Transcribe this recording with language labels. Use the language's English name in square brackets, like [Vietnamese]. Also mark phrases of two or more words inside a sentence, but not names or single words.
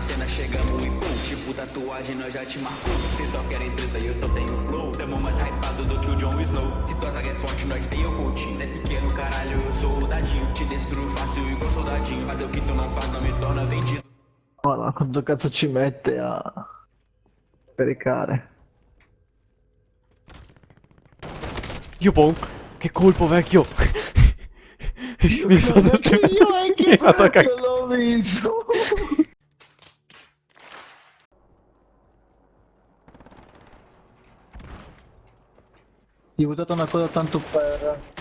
[Portuguese] chegamos e pum, tipo tatuagem nós já te marcou. Cê só querem treta e eu só tenho flow. Tamo mais hypado do que o Jon Snow. Se tua zaga é forte, nós tem o coaching. Cê é pequeno, caralho, eu sou o dadinho. Te destruo fácil igual soldadinho. Fazer o que tu não faz não me torna vendido. [Italian] Guarda quanto cazzo ci mette a caricare. Dio Bonk, che colpo vecchio! Mi hai fatto Io mi hai fatto anche cagare. l'ho visto. Ti ho buttato una cosa tanto per...